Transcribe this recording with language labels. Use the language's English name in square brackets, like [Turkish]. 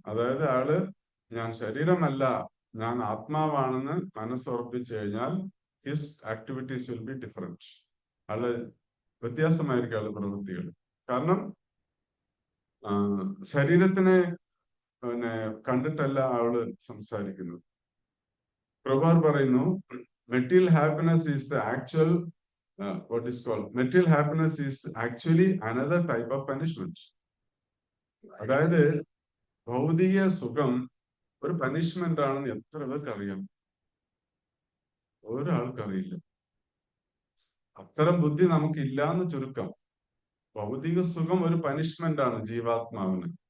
[Malayalam] അതായത് ആള് ഞാൻ ശരീരമല്ല, ഞാൻ ആത്മാവാണെന്ന് മനസ്സുറപ്പിച്ചു കഴിഞ്ഞാൽ [English] His activities will be different. [Malayalam] ആള് വ്യത്യാസമായിരിക്കും ആള് പ്രവൃത്തികൾ. കാരണം ശരീരത്തിനെ കണ്ടിട്ടല്ല അവള് സംസാരിക്കുന്നത്. [English] പ്രഭാർ [Malayalam] പറയുന്നു, [English] Material happiness is the actual what is called material happiness is actually another type of punishment. [Malayalam] അതായത് ഭൗതിക സുഖം ഒരു പനിഷ്മെന്റ് ആണെന്ന് എത്ര പേർക്ക് അറിയാം? ഒരാൾക്കറിയില്ല. അത്തരം ബുദ്ധി നമുക്ക് ഇല്ലാന്ന് ചുരുക്കം. ഭൗതിക സുഖം ഒരു പനിഷ്മെന്റ് ആണ് ജീവാത്മാവിന്.